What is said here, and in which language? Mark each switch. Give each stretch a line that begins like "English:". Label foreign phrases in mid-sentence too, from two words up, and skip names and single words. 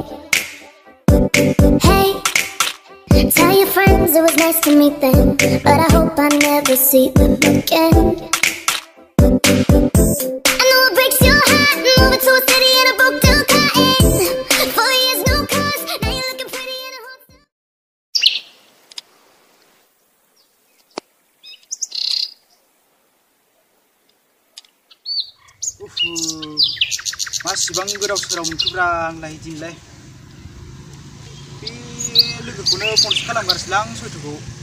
English: Hey, tell your friends it was nice to meet them, but I hope I never see them again. I know it breaks your heart, moving to a city in a broke down car. 4 years, no cars, now you're looking pretty in a hotel.
Bodo: मासिबां गोदाव सोराव मोनखोब्रा आंलाय दिनलाय बे लोगोखौनो फन खालामगासिनो आं सयथ'खौ